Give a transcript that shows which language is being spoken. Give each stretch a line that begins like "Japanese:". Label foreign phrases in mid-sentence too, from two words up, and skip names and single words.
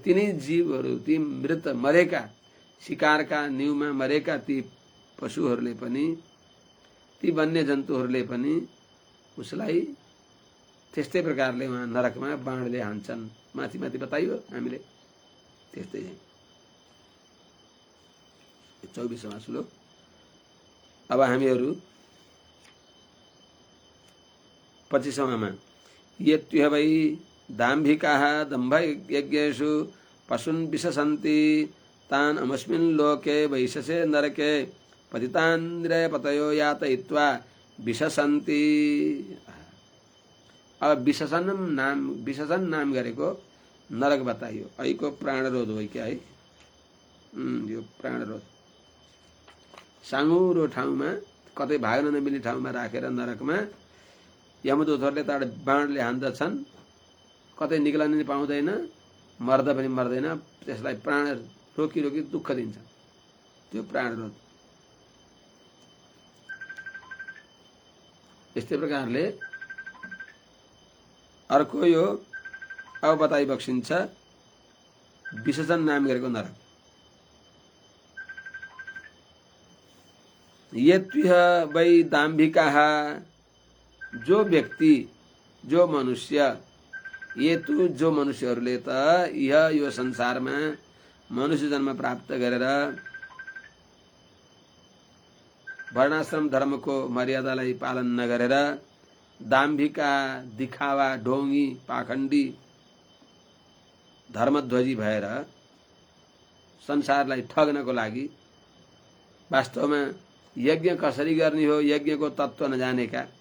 Nepali: तिनै जीवहरू, ती मृत मरेका शिकारका न्युमा मरेका ती पशुहरूले पनि, ती वन्य जन्तुहरूले पनि उसलाई त्यस्तै प्रकारले उहाँ नरकमा बाणले हान्छन्। माथि माथि बताइयो हामीले त्यस्तै 24वां श्लोक। अब हामीहरू 25वां
Sanskrit: ये त्युह वै दाम्भिकाः दम्भ यज्ञेषु पशून् विशसन्ति तान् अमुष्मिन् लोके वैशसे नरके पतितान् निरयपतयो यातयित्वा विशसन्ति।
Nepali: अब विशसन नाम गरेको नरक बताइयो। ऐको प्राणरोध हो
Hindi: क्या है?
Nepali: यो प्राणरोध साँगुरो ठाउँमा, कतै भाग्न नमिल्ने ठाउँमा राखेर नरकमा यमदूतहरूले त बाणले हान्दछन्, कतै निक्लन नि पाउँदैन, मर्दा पनि मर्दैन, त्यसलाई प्राण रोकी रोकी दुःख दिन्छन्। त्यो प्राणरोध। यस्तै प्रकारले अर्को यो अब बताइ बक्सिन्छ विशेषण नाम गरेको नरक।
Sanskrit: ये त्विह वै दाम्भिकाः,
Nepali: जो व्यक्ति, जो मनुष्य,
Sanskrit: ये तु
Nepali: जो मनुष्यहरूले त यो संसारमा मनुष्य जन्म प्राप्त गरेर वर्णाश्रम धर्मको मर्यादालाई पालन नगरेर दाम्भिका, दिखावा, ढोंगी, पाखण्डी, धर्मध्वजी भएर संसारलाई ठग्नको लागि, वास्तवमा यज्ञ कसरी गर्ने हो यज्ञको तत्त्व नजानेका